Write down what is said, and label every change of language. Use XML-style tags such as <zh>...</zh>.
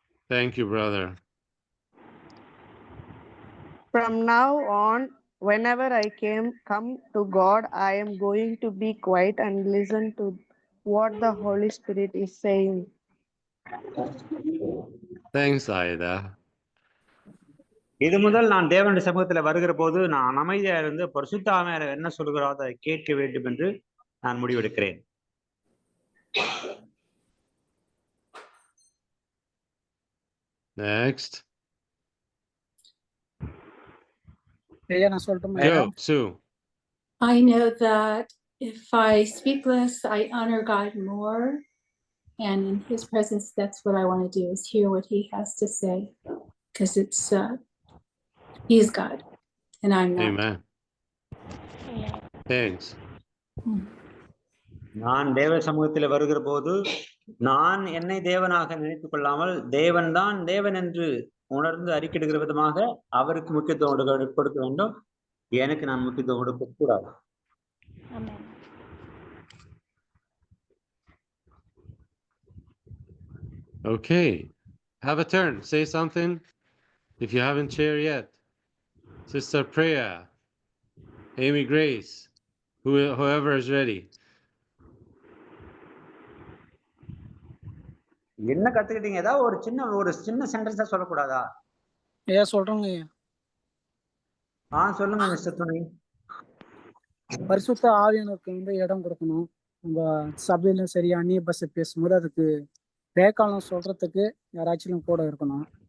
<en>Thank you, brother. from now on, whenever I come to God, I am going to be quiet and listen to what the Holy Spirit is saying. Thanks, Aida.</en> <ta>இது முதல் நான் தேவனுடைய சமூகத்துல வருகிற போது நான் அமைதியா இருந்து பரிசுத்த ஆவியானவர் என்ன சொல்கிறோ அதை கேட்க வேண்டும் என்று நான் முடிவெடுக்கிறேன்.</ta> <en>Next. Go, Sue. I know that if I speak less, I honor God more. And in His presence, that's what I want to do, is hear what He has to say. Because He is God, and I'm not. Amen. Thanks.</en> <ta>நான் தேவ சமூகத்தில் வருகிற போது நான் என்னை தேவனாக நினைத்துக் கொள்ளாமல் தேவன் தான் தேவன் என்று உணர்ந்து அறிக்கையிடுகிற விதமாக அவருக்கு முக்கியத்துவம் கொடுக்க வேண்டும். எனக்கு நான் முக்கியத்துவம் கொடுக்க கூடாது.</ta> <en>Okay. Have a turn. Say something. If you haven't shared yet. Sister Priya, Amy Grace, whoever is ready.</en> <ta>என்ன கத்துக்கிட்டீங்க? ஏதாவது ஒரு சின்ன சென்டென்ஸா சொல்லக்கூடாதா? சொல்றேங்க. சொல்லுங்க மிஸ்டர் துணை. பரிசுத்த ஆவியானவருக்கு இடம் கொடுக்கணும். நம்ம சபையில சரி அந்நிய பாஷை பேசும்போது அதுக்கு வேக்காலம் சொல்றதுக்கு யாராச்சும் கூட இருக்கணும்.</ta>